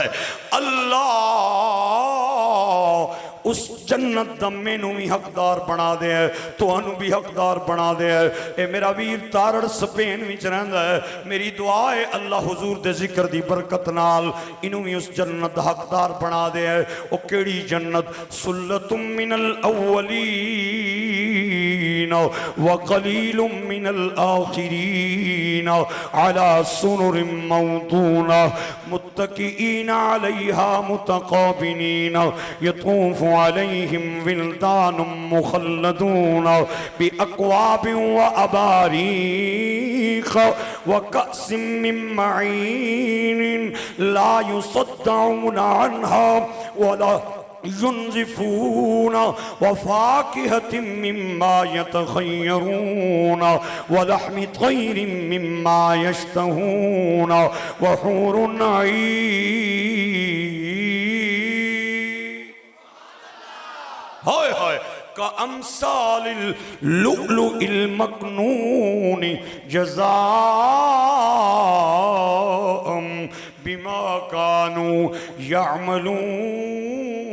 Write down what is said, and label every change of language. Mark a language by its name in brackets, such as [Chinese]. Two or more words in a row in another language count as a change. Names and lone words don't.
[Punjabi] اللہ اس جنت دا مینوں بھی حقدار بنا دے، تہانوں بھی حقدار بنا دے. اے میرا ویر تارڑ سپین وچ رہندا ہے، میری دعا ہے اللہ حضور دے ذکر دی برکت نال اینوں بھی اس جنت دا حقدار بنا دے. او کیہڑی جنت, [Arabic] ثلة من الأولين وقليل من الآخرين على سرر موضونة متكئين عليها متقابلين يطوف عليهم ولدان مخلدون بأكواب وأباريق وكأس من معين لا يصدعون عنها ولا ينزفون وفاكهة مما يتخيرون ولحم طير مما يشتهون وحور عين. [Punjabi] ہائے ہائے [Arabic] كأمثال اللؤلؤ المكنون جزاء بما كانوا يعملون.